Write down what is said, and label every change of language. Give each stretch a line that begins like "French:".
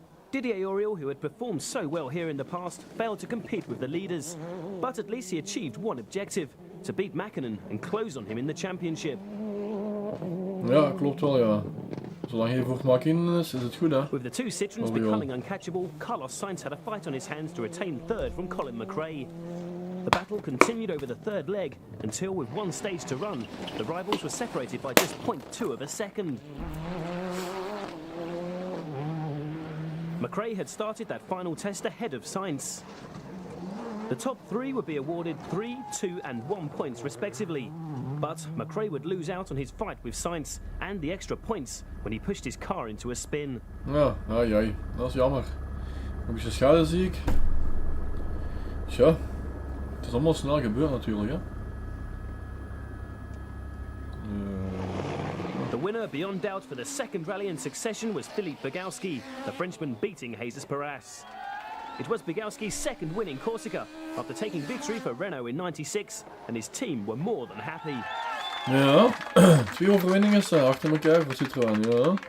English: Didier Auriol, who had performed so well here in the past, failed to compete with the leaders. But at least he achieved one objective, to beat Mäkinen and close on him in the championship.
Dutch: Ja, klopt wel, ja. Zolang hij voor Mäkinen is het goed, hè.
English: With the 2 Citroëns becoming uncatchable, Carlos Sainz had a fight on his hands to retain third from Colin McRae. The battle continued over the third leg until, with 1 stage to run, the rivals were separated by just 0.2 of a second. McRae had started that final test ahead of Sainz. The top 3 would be awarded 3, 2 and 1 points respectively. But McRae would lose out on his fight with Sainz and the extra points when he pushed his car into a spin.
Dutch: Ja, ai, dat is jammer. Een beetje schade zie ik. Tja, het is allemaal snel gebeurd natuurlijk, hè.
English: The winner, beyond doubt, for the second rally in succession was Filip Begowski, the Frenchman beating Jesus Puras. It was Begowski's second win in Corsica, after taking victory for Renault in '96, and his team were more than happy.
Dutch: Ja, 2 overwinningen achter elkaar voor Citroën, ja.